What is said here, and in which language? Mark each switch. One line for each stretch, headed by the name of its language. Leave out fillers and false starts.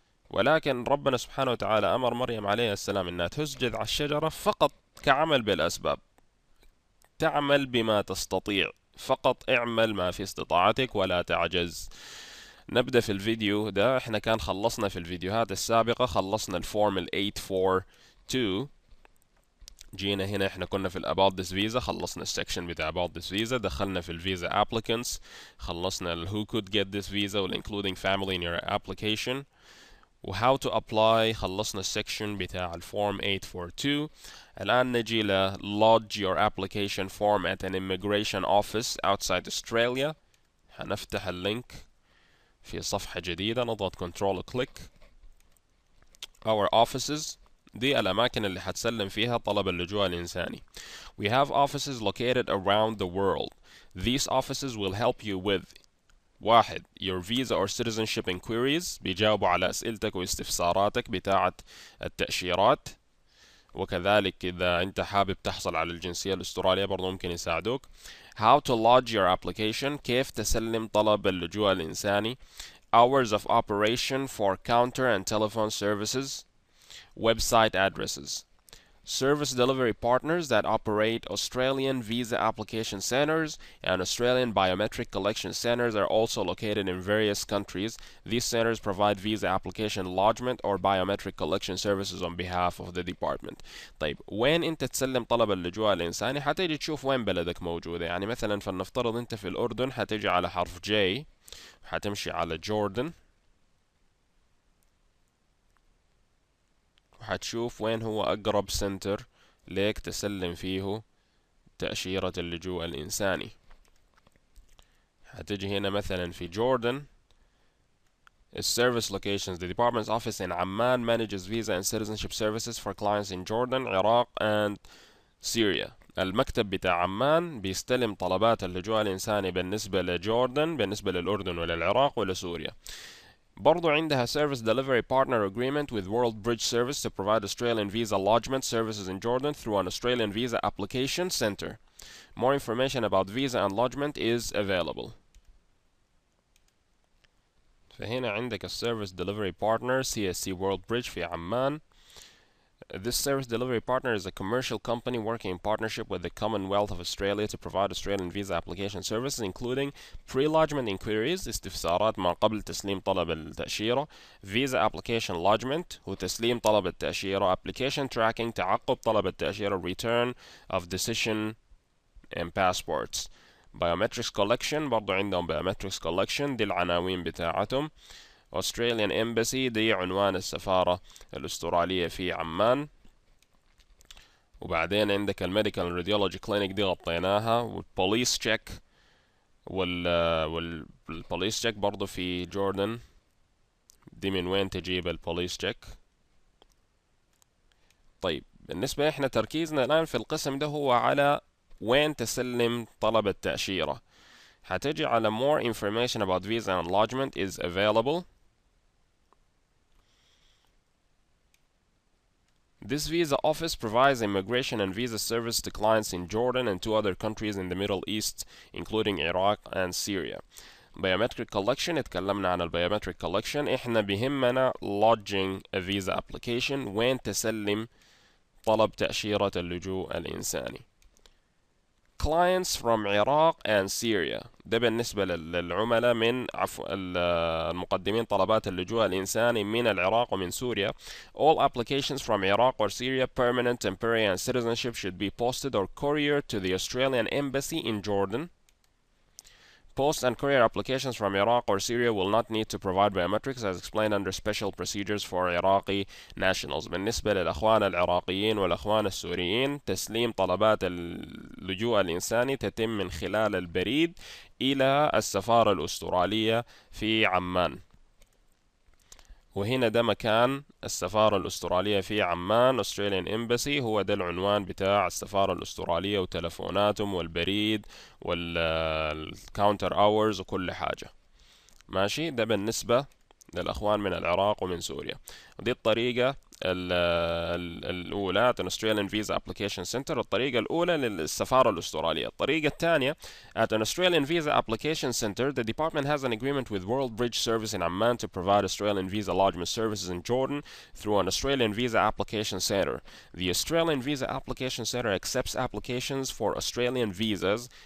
Arabic: ولكن ربنا سبحانه وتعالى أمر مريم عليه السلام إنها تهز جذع الشجرة فقط كعمل بالأسباب. تعمل بما تستطيع، فقط اعمل ما في استطاعتك ولا تعجز. نبدأ في الفيديو ده. احنا كان خلصنا في الفيديوهات السابقة، خلصنا الفورم ال 842. جينا هنا احنا كنا في ال
English: about this visa،
Arabic: خلصنا السكشن بتاع about this visa، دخلنا في ال
English: visa applicants،
Arabic: خلصنا ال
English: who could get this visa
Arabic: وال
English: including family in your application،
Arabic: و
English: how to apply
Arabic: خلصنا السكشن بتاع الفورم 842. الآن نجي ل
English: lodge your application form at an immigration office outside Australia.
Arabic: هنفتح اللينك في صفحة جديدة، نضغط
English: control click our offices.
Arabic: دي الأماكن اللي حتسلم فيها طلب اللجوء الإنساني.
English: We have offices located around the world. These offices will help you with: واحد، your visa or citizenship inquiries،
Arabic: بيجاوبوا على أسئلتك واستفساراتك بتاعة التأشيرات. وكذلك إذا أنت حابب تحصل على الجنسية الأسترالية برضو ممكن يساعدوك.
English: how to lodge your application،
Arabic: كيف تسلم طلب اللجوء الإنساني.
English: hours of operation for counter and telephone services. website addresses. Service delivery partners that operate Australian visa application centers and Australian biometric collection centers are also located in various countries. These centers provide visa application lodgement or biometric collection services on behalf of the department.
Arabic: طيب وين انت تسلم طلب اللجوء الإنساني؟ حتيجي تشوف وين بلدك موجودة. يعني مثلا فلنفترض انت في الأردن، حتيجي على حرف J، حتمشي على جوردن، وحتشوف وين هو أقرب سنتر ليك تسلم فيه تأشيرة اللجوء الإنساني. هتجي هنا مثلا في جوردن.
English: Service locations: the department's office in Amman manages visa and citizenship services for clients in Jordan, Iraq and Syria.
Arabic: المكتب بتاع عمان بيستلم طلبات اللجوء الإنساني بالنسبة لجوردن، بالنسبة للأردن وللعراق ولسوريا. برضو عندها
English: Service Delivery Partner Agreement with World Bridge Service to provide Australian visa lodgement services in Jordan through an Australian visa application center. More information about visa and lodgement is available.
Arabic: فهنا عندك Service Delivery Partner CSC World Bridge في عمان.
English: This service delivery partner is a commercial company working in partnership with the Commonwealth of Australia to provide Australian visa application services including pre-lodgement inquiries،
Arabic: استفسارات ما قبل تسليم طلب التأشيرة،
English: visa application lodgement
Arabic: وتسليم طلب التأشيرة،
English: application tracking
Arabic: تعقب طلب التأشيرة،
English: return of decision and passports. biometrics collection
Arabic: برضو عندهم biometrics collection، دي العناوين بتاعتهم. Australian Embassy دي عنوان السفارة الأسترالية في عمان. وبعدين عندك الميديكال راديولوجي كلينيك دي غطيناها، والبوليس تشيك والبوليس تشيك برضو في جوردن. دي من وين تجيب البوليس تشيك؟ طيب بالنسبة احنا تركيزنا الآن في القسم ده هو على وين تسلم طلب التأشيرة. هتجي على
English: more information about visa enlargement is available. This visa office provides immigration and visa service to clients in Jordan and two other countries in the Middle East, including Iraq and Syria. Biometric collection،
Arabic: اتكلمنا عن البيومتريك collection. احنا بيهمنا
English: lodging a visa application،
Arabic: وين تسلم طلب تأشيرة اللجوء الإنساني. Clients from Iraq and Syria، ده بالنسبة للعملاء من المقدمين طلبات اللجوء الإنساني من العراق ومن سوريا.
English: All applications from Iraq or Syria, permanent, temporary and citizenship, should be posted or couriered to the Australian Embassy in Jordan. Post and courier applications from Iraq or Syria will not need to provide biometrics as explained under special procedures for Iraqi nationals.
Arabic: بالنسبة للأخوان العراقيين والأخوان السوريين، تسليم طلبات اللجوء الإنساني تتم من خلال البريد إلى السفارة الأسترالية في عمان. وهنا ده مكان السفارة الأسترالية في عمان، Australian Embassy، هو ده العنوان بتاع السفارة الأسترالية وتلفوناتهم والبريد والكاونتر اورز وكل حاجة. ماشي، ده بالنسبة للأخوان من العراق ومن سوريا. ودي الطريقة الأولى
English: at an Australian Visa Application Center،
Arabic: الطريقة الأولى للسفارة الأسترالية. الطريقة الثانية
English: at an Australian Visa Application Center the department has an agreement with World Bridge Service in Amman to provide Australian visa lodgement services in Jordan through an Australian Visa Application Center. The Australian Visa Application Center accepts applications for Australian visas.